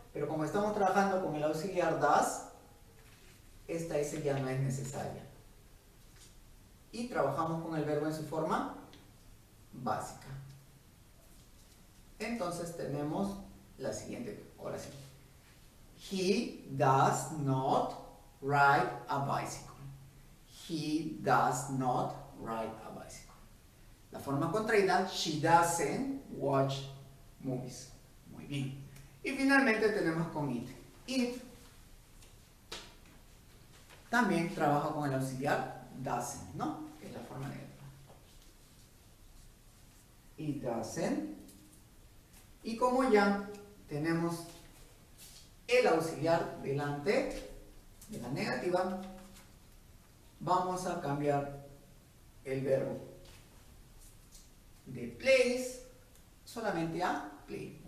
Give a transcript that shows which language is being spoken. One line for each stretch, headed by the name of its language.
Spanish: Pero como estamos trabajando con el auxiliar does, esta S ya no es necesaria. Y trabajamos con el verbo en su forma básica. Entonces tenemos la siguiente oración.
English: He does not ride a bicycle. He does not ride a bicycle.
Spanish: La forma contraída,
English: she doesn't watch movies.
Spanish: Muy bien. Y finalmente tenemos con it. It también trabaja con el auxiliar doesn't, ¿no? Que es la forma negativa.
English: It doesn't.
Spanish: Y como ya tenemos el auxiliar delante de la negativa, vamos a cambiar el verbo de plays solamente a play.